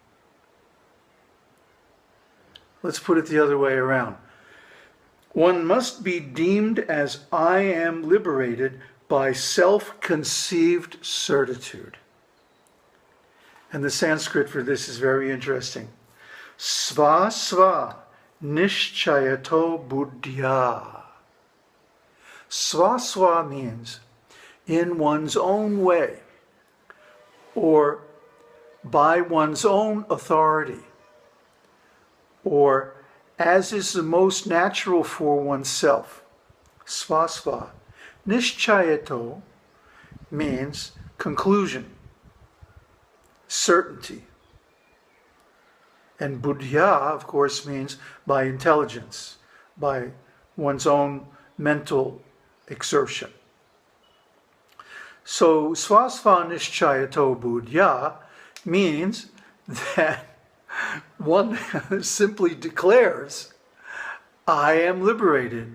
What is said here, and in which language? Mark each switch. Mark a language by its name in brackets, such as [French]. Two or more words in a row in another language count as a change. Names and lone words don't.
[English] Let's put it the other way around. One must be deemed as I am liberated by self-conceived certitude. And the Sanskrit for this is very interesting. [Sanskrit] Sva-sva nishchayato buddhya. [English] Sva-sva means in one's own way, or by one's own authority, or as is the most natural for oneself. [Sanskrit] Sva-sva. Nishchayato [English] means conclusion, certainty. And buddhya, of course, means by intelligence, by one's own mental exertion. So, [Sanskrit] svasva nishchayato buddhya [English] means that one simply declares, I am liberated.